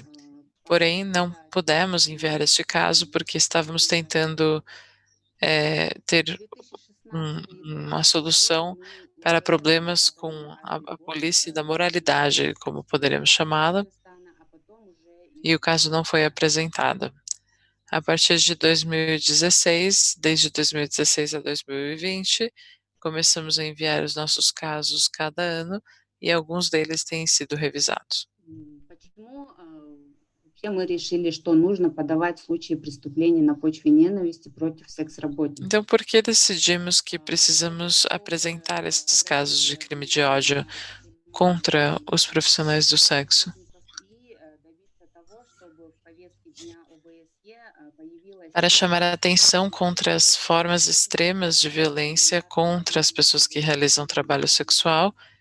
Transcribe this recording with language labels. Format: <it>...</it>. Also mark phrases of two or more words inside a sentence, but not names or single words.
<pt>Porém, não pudemos enviar este caso porque estávamos tentando ter uma solução para problemas com a polícia da moralidade, como poderemos chamá-la, e o caso não foi apresentado. A partir de 2016, desde 2016 a 2020, começamos a enviar os nossos casos cada ano e alguns deles têm sido revisados.</pt> <ru>Мы решили, что нужно подавать в случае преступлений на почве ненависти против секс-работников.</ru> <pt>Então, por que decidimos que precisamos apresentar esses casos de crime de ódio contra os profissionais do sexo? Para chamar a atenção contra as formas extremas de violência contra as pessoas que realizam trabalho sexual.</pt>